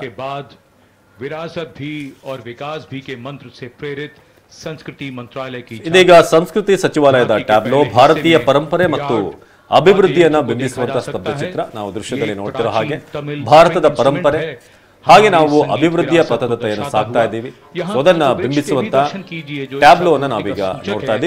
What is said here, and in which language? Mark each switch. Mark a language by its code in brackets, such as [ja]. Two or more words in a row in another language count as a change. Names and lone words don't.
[hi] विरासत भी और विकास भी के मंत्र से प्रेरित संस्कृति मंत्रालय की [kn] ಇದೀಗ ಸಂಸ್ಕೃತಿ ಸಚಿವಾಲಯದ ಟ್ಯಾಬ್ಲೋ ಭಾರತೀಯ ಪರಂಪರೆ ಮತ್ತು ಅಭಿವೃದ್ಧಿಯನ್ನ ಬಿಂಬಿಸುವಂತಹ ಸ್ತಬ್ಧ ಚಿತ್ರ. ನಾವು ದೃಶ್ಯದಲ್ಲಿ ನೋಡ್ತಿರೋ ಹಾಗೆ ಭಾರತದ ಪರಂಪರೆ ಹಾಗೆ ನಾವು ಅಭಿವೃದ್ಧಿಯ ಪಥದತ್ತೆಯನ್ನು ಸಾಕ್ತಾ ಇದ್ದೀವಿ. ಅದನ್ನ ಬಿಂಬಿಸುವಂತ ಟ್ಯಾಬ್ಲೋವನ್ನ ನಾವೀಗ ನೋಡ್ತಾ ಇದ್ದೀವಿ.